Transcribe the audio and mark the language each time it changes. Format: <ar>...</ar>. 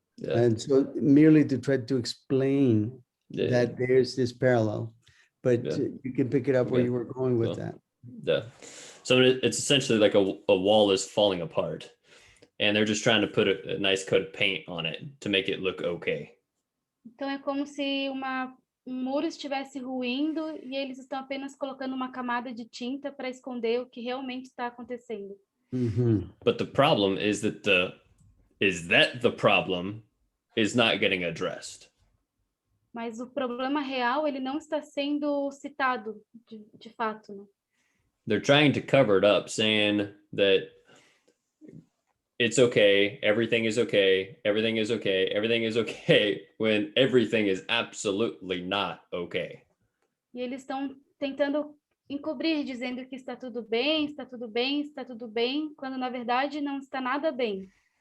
<en>And so merely to try to explain that there's this parallel, but you can pick it up where you were going with that. Yeah. So it's essentially like a wall is falling apart and they're just trying to put a nice coat of paint on it to make it look okay.</en> <pt>Então é como se muro estivesse ruindo e eles estão apenas colocando uma camada de tinta para esconder o que realmente está acontecendo.</pt> <en>But the problem is that the problem is not getting addressed.</en> <pt>Mas o problema real, ele não está sendo citado de fato, né?</pt> <en>They're trying to cover it up, saying that it's okay, everything is okay, everything is okay, everything is okay, when everything is absolutely not okay.</en> <pt>E eles estão tentando encobrir, dizendo que está tudo bem, está tudo bem, está tudo bem, quando na verdade não está nada bem.</pt>